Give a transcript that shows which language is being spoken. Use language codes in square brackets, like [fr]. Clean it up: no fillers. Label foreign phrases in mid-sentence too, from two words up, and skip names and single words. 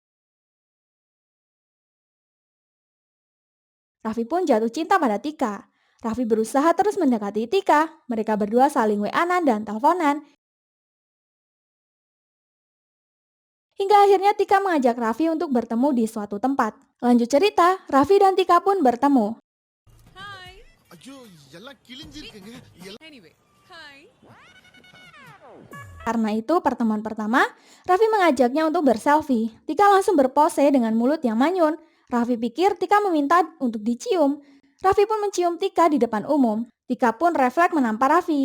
[id] Raffi pun jatuh cinta pada Tika. Raffi berusaha terus mendekati Tika. Mereka berdua saling WA-an dan teleponan. Hingga akhirnya Tika mengajak Raffi untuk bertemu di suatu tempat. Lanjut cerita, Raffi dan Tika pun bertemu. Hi. [ta] ஐயோ எல்லாம் கிழிஞ்சிருக்குங்க எல்லாம் [en] Anyway, hi. [id] Karena itu pertemuan pertama, Raffi mengajaknya untuk berselfie. Tika langsung berpose dengan mulut yang manyun. Raffi pikir Tika meminta untuk dicium. Raffi pun mencium Tika di depan umum. Tika pun refleks menampar Raffi.